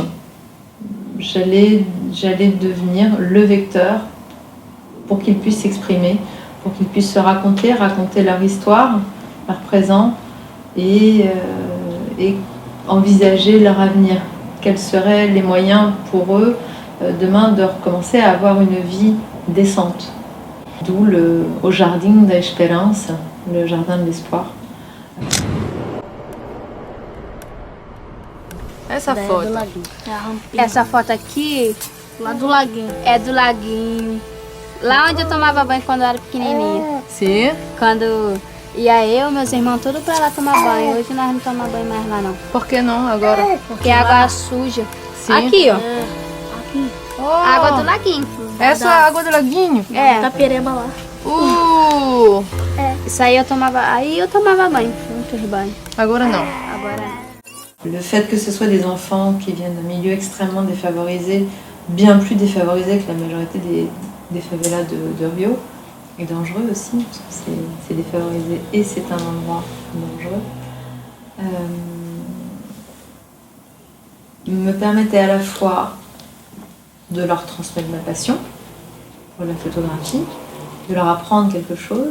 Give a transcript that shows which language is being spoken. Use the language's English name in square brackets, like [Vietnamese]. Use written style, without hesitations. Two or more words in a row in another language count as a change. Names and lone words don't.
[French] J'allais devenir le vecteur pour qu'ils puissent s'exprimer, pour qu'ils puissent se raconter leur histoire, leur présent et envisager leur avenir. Quels seraient les moyens pour eux demain de recommencer à avoir une vie décente. D'où au Jardim da Esperança, le jardin de l'espoir. [Portuguese] Essa foto. Do laguinho. Essa foto aqui, lá do laguinho. É do laguinho. Lá onde eu tomava banho quando eu era pequenininha. Sim. Quando ia eu, meus irmãos, tudo pra lá tomar banho. Hoje nós não tomamos banho mais lá não. Por que não agora? Porque a água suja. Sim. Aqui, ó. Aqui. Oh, A água do laguinho. essa é a água do laguinho? É. Tapereba lá. Isso aí eu tomava banho, muitos banhos. Agora não. Agora [French] Le fait que ce soit des enfants qui viennent d'un milieu extrêmement défavorisé, bien plus défavorisé que la majorité des favelas de Rio, et dangereux aussi, parce que c'est défavorisé et c'est un endroit dangereux, me permettait à la fois de leur transmettre ma passion pour la photographie, de leur apprendre quelque chose.